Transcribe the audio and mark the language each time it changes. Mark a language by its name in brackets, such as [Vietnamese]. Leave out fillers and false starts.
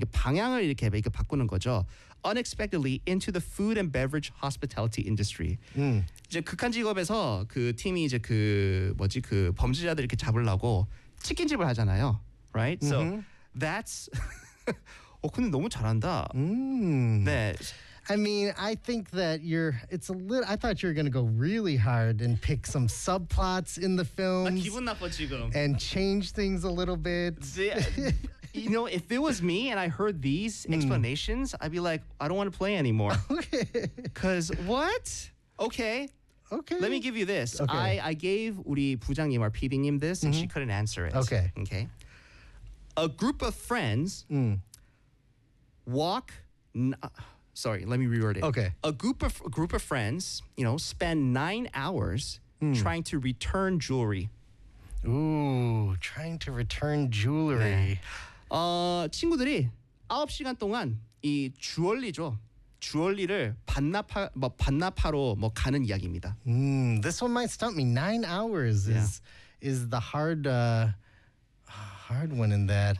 [Korean] 방향을 이렇게 이렇게 바꾸는 거죠. [English] Unexpectedly into the food and beverage hospitality industry. [Korean] 이제 극한 직업에서 그 팀이 이제 그 뭐지 그 범죄자들 이렇게 잡으려고 치킨집을 하잖아요. [English] Right? So that's. [Korean] 어 근데 너무 잘한다. 네. [English] I mean, I think that I thought you were going to go really hard and pick some subplots in the film. [Korean] 나 기분 나빠 지금. [English] And change things a little bit. You know, if it was me and I heard these explanations, I'd be like, I don't want to play anymore. Okay. Because what? Okay. Okay. Let me give you this. Okay. I gave [Korean] 우리 부장님, [English] our PD님 this, and she couldn't answer it. Okay. Okay. A group of friends walk... Sorry, let me reword it. Okay. A group of friends, you know, spend 9 hours trying to return jewelry. Ooh, trying to return jewelry. [Korean] 네. 친구들이 9시간 동안 이 주얼리죠. 주얼리를 반납하러 뭐 가는 이야기입니다. [English] This one might stump me. 9 hours is the hard one in that.